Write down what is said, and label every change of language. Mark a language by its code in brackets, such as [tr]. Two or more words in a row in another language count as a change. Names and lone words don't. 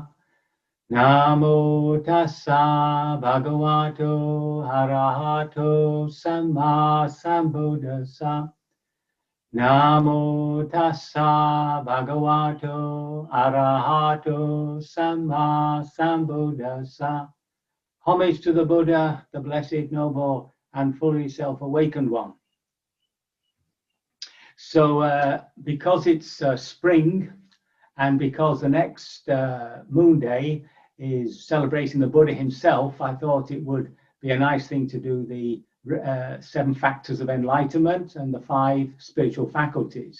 [pi] Namo tassa bhagavato arahato samma sambuddhassa. Namo tassa bhagavato arahato samma sambuddhassa. [en] Homage to the Buddha, the blessed, noble, and fully self-awakened one. So because it's spring, and because the next moon day is celebrating the Buddha himself, I thought it would be a nice thing to do the 7 factors of enlightenment and the 5 spiritual faculties.